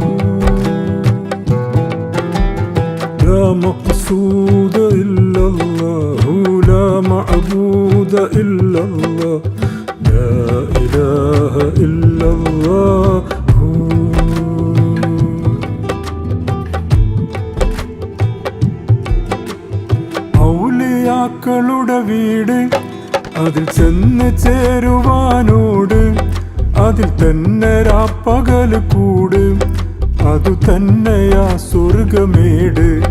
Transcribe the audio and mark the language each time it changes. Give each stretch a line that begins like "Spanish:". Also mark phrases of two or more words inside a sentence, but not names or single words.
Arabic: لا مقصود إلا الله لا معبود إلا الله لا إله إلا الله.
Malayalam: ഔലിയാക്കളുടെ വീട് അതിൽ ചെന്ന് ചേരുവാനോട് അതിൽ തന്നെ രാപ്പകല് കൂട് അതു തന്നെയാ സ്വർഗമേട്.